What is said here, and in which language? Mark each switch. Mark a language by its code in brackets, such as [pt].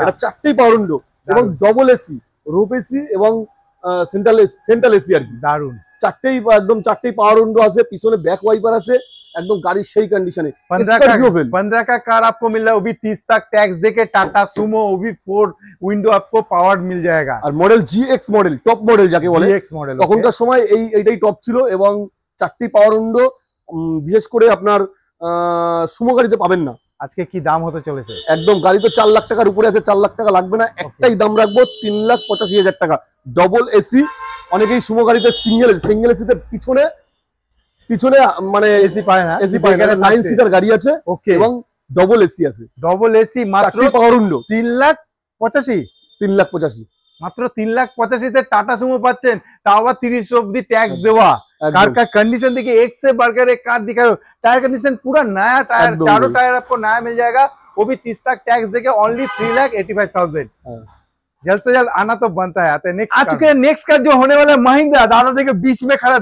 [bn] এটা 4টেই পাওয়ার উইন্ডো এবং double AC, roof AC এবং সেন্ট্রাল এসি আর কি। দারুন, 4টেই পাওয়ার উইন্ডো আছে, পিছনে ব্যাক ওয়াইপার আছে, একদম গাড়ির সেই কন্ডিশনে। [hi] 15 का कार आपको मिल रहा है, वो भी 30 तक टैक्स देके। टाटा सुमो, वो भी 4 विंडो आपको पावर्ड मिल जाएगा। [bn] আর model GX model, top model যাকে বলে। GX মডেল তখনকার সময় এইটাই টপ ছিল এবং 4টি পাওয়ার উইন্ডো, বিশেষ করে আপনার সুমো গাড়িতে পাবেন না। আজকে কি দাম হতে চলেছে? একদম গাড়ি তো 4 লাখ টাকার উপরে আছে, 4 লাখ টাকা লাগবে না, একটাই দাম রাখবো 3,85,000 টাকা। ডবল এসি, অনেকেই সুমো গাড়িতে সিঙ্গেল এসিতে পিছনে মানে এসি পায় না, এসি পায় না। 9 সিটার গাড়ি আছে, ওকে, এবং ডবল এসি আছে। ডবল এসি মাত্র পাওয়ার উইন্ডো, 3,85,000 মাত্র 3,85,000 তে টাটা সুমো পাচ্ছেন, তাও আবার 30 অব্দি ট্যাক্স দেওয়া। [hi] कार का कंडीशन देखिए, एक से बढ़कर एक कार दिखा रहे हो। टायर कंडीशन पूरा नया टायर, चारों टायर आपको नया मिल जाएगा, वो भी 30 तक टैक्स देके ओनली 3,85,000। जल्द से जल्द आना तो बनता है। आते हैं नेक्स्ट आ चुके हैं। नेक्स्ट का जो होने वाला है महिंद्रा, दादा देखिए बीच में खड़ा।